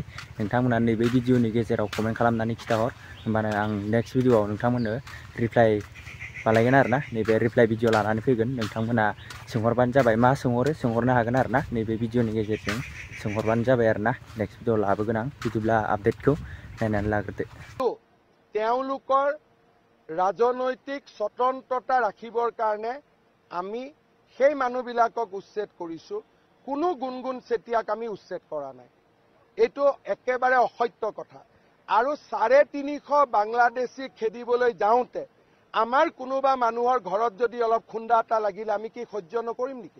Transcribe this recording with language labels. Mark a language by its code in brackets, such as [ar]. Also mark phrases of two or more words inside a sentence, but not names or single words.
[brx] नोंथांमोना नैबे भिडिअनि गेजेराव कमेन्ट खालामनानै खिथाहर, होमबानो आं [en] next videoao [brx] नोंथांमोननो रिप्लाइ बानायगोन आरोना। नैबे [en] reply video [brx] लानानै फैगोन, नोंथांमोना सोंहरबानो जाबाय, मा सोंहरो सोंहरनो हागोन आरोना। नैबे भिडिअनि गेजेरजों सोंहरबानो जाबाय आरोना। [en] next video [brx] लाबोगोन आं, बिदिब्ला आपडेटखौ नायनानै लाग्रोदो। [as] তেওঁলোকৰ ৰাজনৈতিক স্বতন্ত্ৰতা ৰাখিবৰ কাৰণে আমি সেই মানুহবিলাকক উচ্ছেদ কৰিছোঁ, কোনো গুণগুণ চেতিয়াক আমি উচ্ছেদ কৰা নাই। এইটো একেবাৰে অসত্য কথা। আৰু 350 বাংলাদেশী খেদিবলৈ যাওঁতে আমাৰ কোনোবা মানুহৰ ঘৰত যদি অলপ খুন্দা এটা লাগিলে আমি কি সহ্য নকৰিম নেকি?